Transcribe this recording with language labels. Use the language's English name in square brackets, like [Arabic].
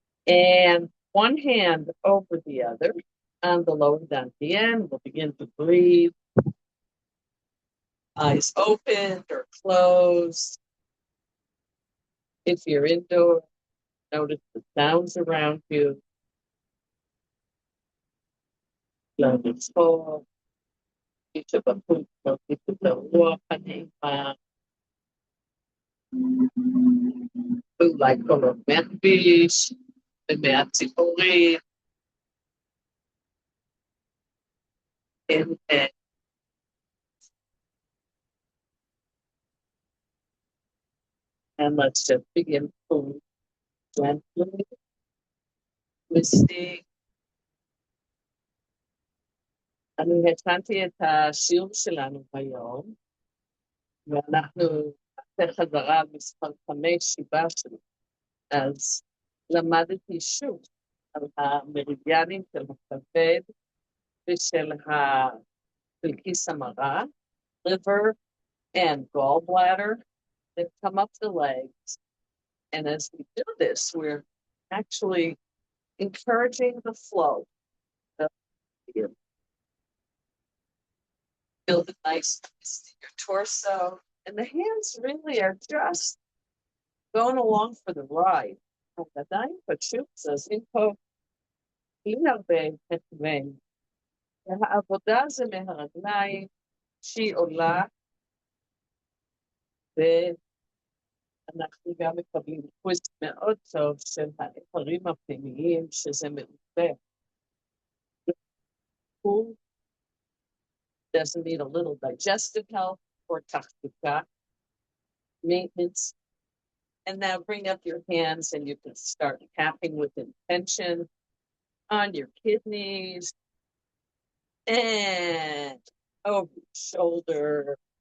[English] And one hand over the other on the lower dantian. We'll begin to breathe. Eyes opened or closed. If you're indoors, notice the sounds around you. [Hebrew] לרצות, שבחוץ מרגישות הרוח הנעימה, ואולי קולות מהכביש ומהציפורים. [English] And let's just begin to gently twisting. [Hebrew] אני הכנתי את השיעור שלנו היום, ואנחנו נעשה חזרה על מספר 5 שיבשנו. אז למדתי שוב על המרידיאנים של הכבד ושל כיס המרה, [English] liver and gallbladder that come up the legs. And as we do this, we're actually encouraging the flow. Feel the nice twist in your torso. And the hands really are just going along for the ride. [Hebrew] הידיים פשוט זזים פה בלי הרבה הכוון. העבודה זה מהרגליים, שהיא עולה, ואנחנו גם מקבלים טוויסט מאוד טוב של האיברים הפנימיים, שזה מעובה. [English] Who doesn't need a little digestive health or tachtuka maintenance. And now bring up your hands and you can start tapping with intention on your kidneys and over your shoulder.